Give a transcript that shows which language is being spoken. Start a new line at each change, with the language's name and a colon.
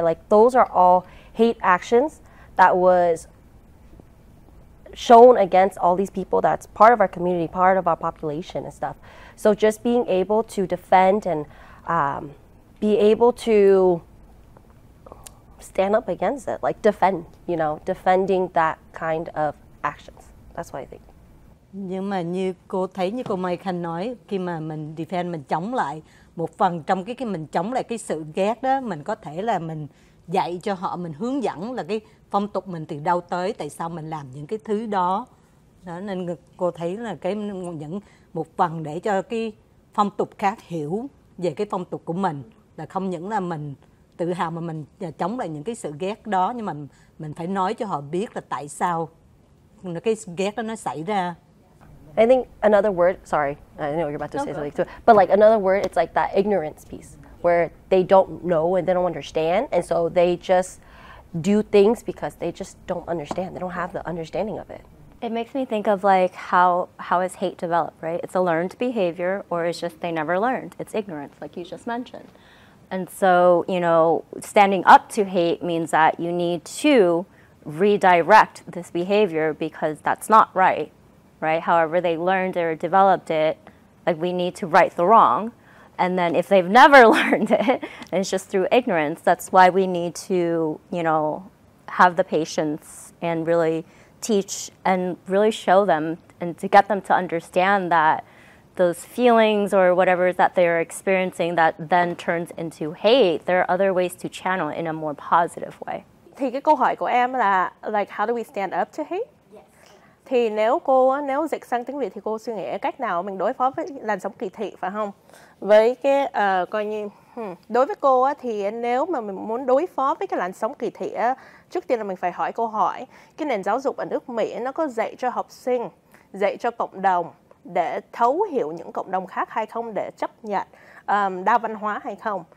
English: Like those are all hate actions that was shown against all these people that's part of our community, part of our population and stuff. So just being able to defend and be able to stand up against it, like defend, defending that kind of actions. That's what I think.
Vietnamese: Nhưng mà như cô thấy, như cô Mai Khanh nói, khi mà mình defend, mình chống lại, một phần trong cái mình chống lại cái sự ghét đó, mình có thể là mình dạy cho họ, mình hướng dẫn là cái phong tục mình từ đâu tới, tại sao mình làm những cái thứ đó. Đó nên cô thấy là những một phần để cho cái phong tục khác hiểu về cái phong tục của mình, là không những là mình tự hào mà mình chống lại những cái sự ghét đó, nhưng mà mình phải nói cho họ biết là tại sao cái ghét đó nó xảy ra.
English: I think another word, sorry, I know you're about to say something too, but like another word, it's like that ignorance piece where they don't know and they don't understand, and so they just do things because they just don't understand. They don't have the understanding of it. It makes me think of like how is hate developed, right? It's a learned behavior, or it's just they never learned. It's ignorance, like you just mentioned. And so, standing up to hate means that you need to redirect this behavior because that's not right, right? However they learned or developed it, like we need to right the wrong. And then if they've never learned it, and it's just through ignorance, that's why we need to, have the patience and really teach and really show them and to get them to understand that those feelings or whatever that they're experiencing that then turns into hate, there are other ways to channel it in a more positive way.
Vietnamese: Thì cái câu hỏi của em là
English: like how do we stand up to hate?
Vietnamese: Thì nếu dịch sang tiếng Việt thì cô suy nghĩ cách nào mình đối phó với làn sóng kỳ thị, phải không? Với cái coi như đối với cô á, thì nếu mà mình muốn đối phó với cái làn sóng kỳ thị á, trước tiên là mình phải hỏi câu hỏi cái nền giáo dục ở nước Mỹ nó có dạy cho học sinh, dạy cho cộng đồng để thấu hiểu những cộng đồng khác hay không, để chấp nhận đa văn hóa hay không.